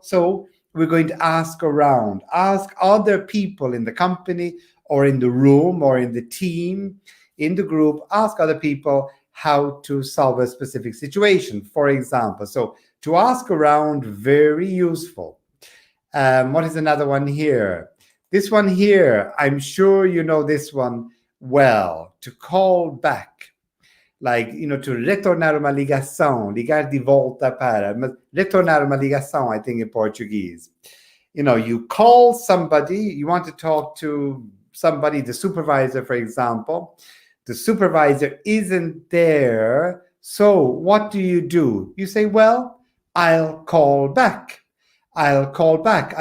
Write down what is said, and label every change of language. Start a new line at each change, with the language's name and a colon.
English: So we're going to ask around, ask other people in the company or in the room or in the team, in the group, ask other people how to solve a specific situation, for example. So to ask around, very useful. What is another one here? This one here, I'm sure you know this one well, to call back.
Portuguese: Like, to retornar uma ligação, ligar de volta para, retornar uma ligação,
English: I think in Portuguese. You call somebody, you want to talk to somebody, the supervisor, for example. The supervisor isn't there. So what do? You say, well, I'll call back. I'll call back.